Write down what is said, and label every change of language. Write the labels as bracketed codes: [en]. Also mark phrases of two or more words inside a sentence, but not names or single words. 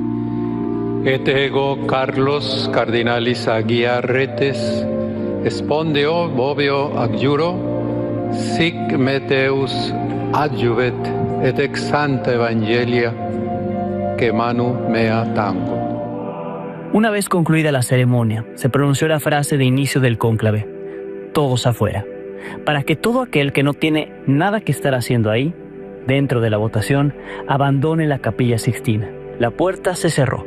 [la] Et ego Carlos cardinalis Aguiar Retes spondeo voveo ac iuro, sic me Deus adjuvet, et ex Santa Evangelia que manu mea tango. [es] Una vez concluida la ceremonia, se pronunció la frase de inicio del cónclave: todos afuera, para que todo aquel que no tiene nada que estar haciendo ahí, dentro de la votación, abandone la Capilla Sixtina. La puerta se cerró.